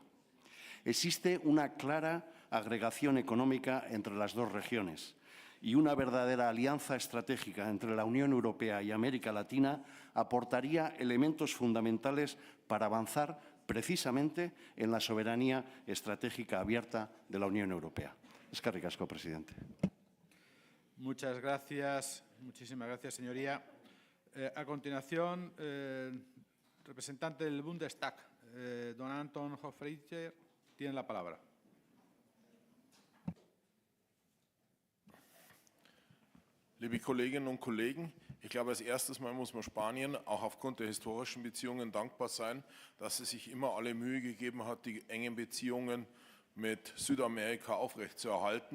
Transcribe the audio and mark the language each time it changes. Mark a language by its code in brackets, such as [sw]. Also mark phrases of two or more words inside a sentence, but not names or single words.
[es] Existe una clara agregación económica entre las dos regiones y una verdadera alianza estratégica entre la Unión Europea y América Latina aportaría elementos fundamentales para avanzar precisamente en la soberanía estratégica abierta de la Unión Europea. [eu] Eskerrik asko, presidente. [es] Muchas gracias, muchísimas gracias, señoría. A continuación, representante del Bundestag, don Anton Hofreiter, tiene la palabra. [de] Liebe Kolleginnen und Kollegen, ich glaube, als erstes Mal muss man Spanien auch aufgrund der historischen Beziehungen dankbar sein, dass es sich immer alle Mühe gegeben hat, die engen Beziehungen mit Südamerika aufrechtzuerhalten.